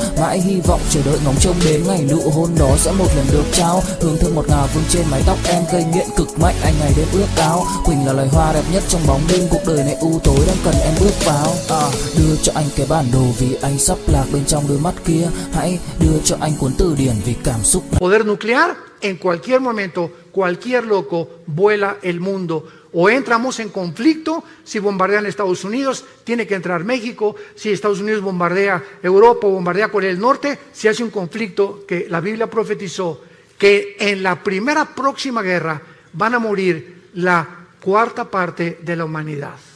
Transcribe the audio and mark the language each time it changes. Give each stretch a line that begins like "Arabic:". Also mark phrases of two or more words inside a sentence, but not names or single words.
Vietnamese: Mãi hy vọng chờ đợi ngóng trông đến ngày nụ hôn đó sẽ một lần được trao. Hương thơm ngọt ngào vương trên mái tóc em gây nghiện cực mạnh, anh ngày đêm ước ao. Quỳnh là loài hoa đẹp nhất trong bóng đêm, cuộc đời này u tối đang cần em bước vào. Đưa cho anh cái bản đồ vì anh sắp lạc bên trong đôi mắt kia. Hãy đưa cho anh cuốn từ điển vì cảm xúc.
Spanish: Poder nuclear, en cualquier momento, cualquier loco vuela el mundo. O entramos en conflicto, si bombardean Estados Unidos, tiene que entrar México. Si Estados Unidos bombardea Europa o bombardea Corea del Norte, se hace un conflicto que la Biblia profetizó que en la primera próxima guerra van a morir la cuarta parte de la humanidad.